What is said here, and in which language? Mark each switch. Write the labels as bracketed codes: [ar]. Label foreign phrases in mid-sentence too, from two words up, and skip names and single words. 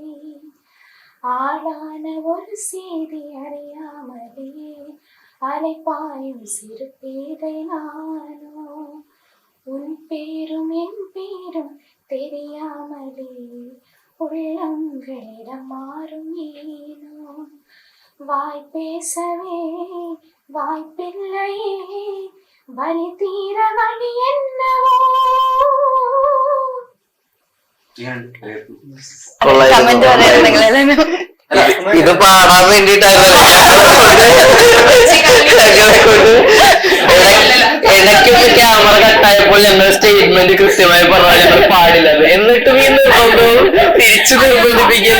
[ta] ஆளான ஒரு செய்தி அறியாமலே அலைப்பாயும் சிறு பேதை நானோ, உன் பேரும் என் பேரும் தெரியாமலே உள்ளங்களிடம் மாறும் ஏனோ, வாய் பேசவே வாய்ப்பில்லையே, வலி தீர வழி என்னவோ. [ml] കമന്റ് പറയാറുണ്ടെങ്കിൽ ഇത് പാടാൻ വേണ്ടിട്ടായിരുന്നു. ഇടയ്ക്കൊക്കെ [en] camera cut [ml] ഞങ്ങൾ സ്റ്റേറ്റ്മെന്റ് കൃത്യമായി പറഞ്ഞാൽ ഞങ്ങൾ പാടില്ല, എന്നിട്ടും ഈ നിർബന്ധവും തിരിച്ചു നിർബന്ധിപ്പിക്കലും.